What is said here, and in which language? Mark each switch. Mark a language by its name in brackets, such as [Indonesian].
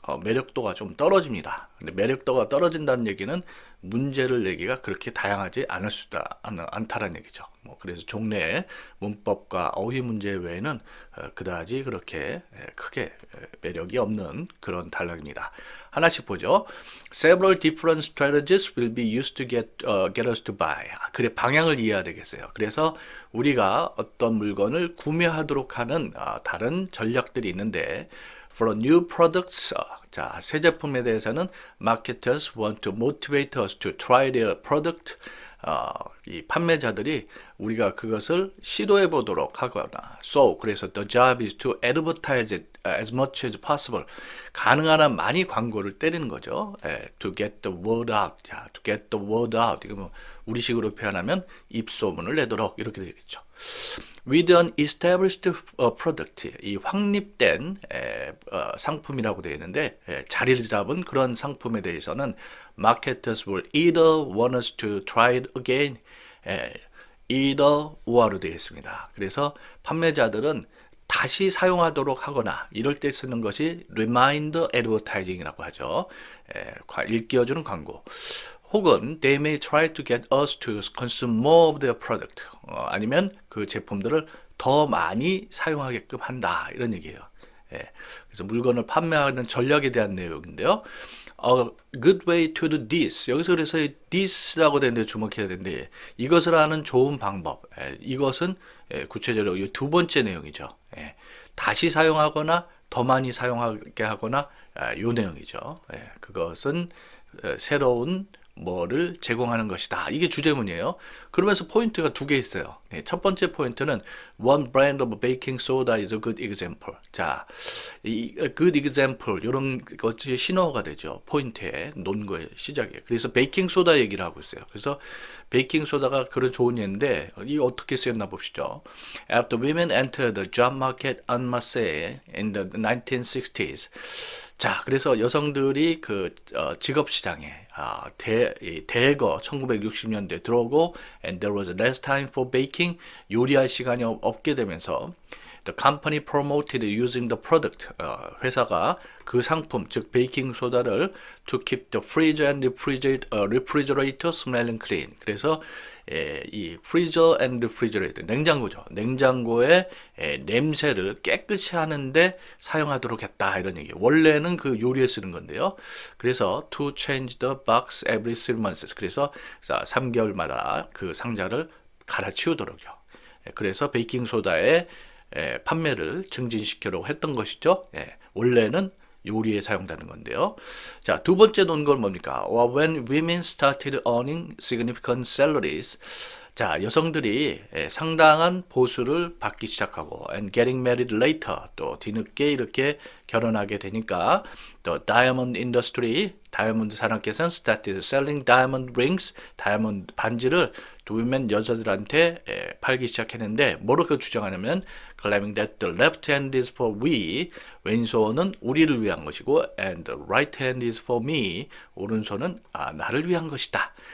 [Korean] 매력도가 좀 떨어집니다. 근데 매력도가 떨어진다는 얘기는 문제를 내기가 그렇게 다양하지 않다라는 얘기죠. 그래서 종래의 문법과 어휘 문제 외에는 그다지 그렇게 크게 매력이 없는 그런 단락입니다. 하나씩 보죠. [English] Several different strategies will be used to get us to buy. [Korean] 그래, 방향을 이해해야 되겠어요. 그래서 우리가 어떤 물건을 구매하도록 하는 다른 전략들이 있는데, [English] For new products, [Korean] 자, 새 제품에 대해서는 [English] marketers want to motivate us to try their product. [Korean] 이 판매자들이 우리가 그것을 시도해 보도록 하거나, 그래서 [English] the job is to advertise it as much as possible. [Korean] 가능한 한 많이 광고를 때리는 거죠. [English] To get the word out. 자, to get the word out. [Korean] 이거 뭐 우리식으로 표현하면 입소문을 내도록 이렇게 되겠죠. [English] With an established product, [Korean] 이 확립된 상품이라고 되어 있는데, 자리를 잡은 그런 상품에 대해서는 [English] marketers will either want us to try it again, either or [Korean] 로 되어 있습니다. 그래서 판매자들은 다시 사용하도록 하거나 이럴 때 쓰는 것이 [English] reminder advertising [Korean] 이라고 하죠. 일깨워주는 광고. 혹은 [English] they may try to get us to consume more of their product. [Korean] 아니면 그 제품들을 더 많이 사용하게끔 한다. 이런 얘기예요. 그래서 물건을 판매하는 전략에 대한 내용인데요. [English] A good way to do this. [Korean] 여기서 그래서 this라고 되는데 주목해야 되는데, 이것을 하는 좋은 방법. 이것은 구체적으로 이 두 번째 내용이죠. 다시 사용하거나 더 많이 사용하게 하거나 이 내용이죠. 그것은 새로운 뭐를 제공하는 것이다. 이게 주제문이에요. 그러면서 포인트가 두 개 있어요. 첫 번째 포인트는 [English] One brand of baking soda is a good example. [Korean] 자, 이 [English] good example [Korean] 이런 것이 신호가 되죠. 포인트에 논거의 시작이에요. 그래서 베이킹 소다 얘기를 하고 있어요. 그래서 베이킹 소다가 그런 좋은 예인데 이 어떻게 쓰였나 봅시죠. [English] After women entered the job market en masse in the 1960s. [Korean] 자, 그래서 여성들이 그 직업 시장에 대거 1960년대에 들어오고, [English] and there was less time for baking, [Korean] 요리할 시간이 없게 되면서 [English] the company promoted using the product, [Korean] 회사가 그 상품, 즉 베이킹 소다를 [English] to keep the freezer and refrigerator smelling clean. [Korean] 그래서 이 [English] freezer and refrigerator, [Korean] 냉장고죠. 냉장고의 냄새를 깨끗이 하는데 사용하도록 했다. 이런 얘기예요. 원래는 그 요리에 쓰는 건데요. [English] 그래서 to change the box every 3 months. [Korean] 그래서 3개월마다 그 상자를 갈아치우도록요. 그래서 베이킹 소다의 판매를 증진시키려고 했던 것이죠. 원래는 요리에 사용되는 건데요. 자, 두 번째 논건 뭡니까? [English] When women started earning significant salaries. [Korean] 자, 여성들이 상당한 보수를 받기 시작하고 [English] and getting married later, [Korean] 또 뒤늦게 이렇게 결혼하게 되니까 [English] the diamond industry, [Korean] 다이아몬드 산업계에서는 [English] started selling diamond rings, [Korean] 다이아몬드 반지를 [English] women [Korean] 여자들한테 팔기 시작했는데, 뭐로 주장하냐면 [English] claiming that the left hand is for we, [Korean] 왼손은 우리를 위한 것이고 [English] and the right hand is for me, [Korean] 오른손은 나를 위한 것이다.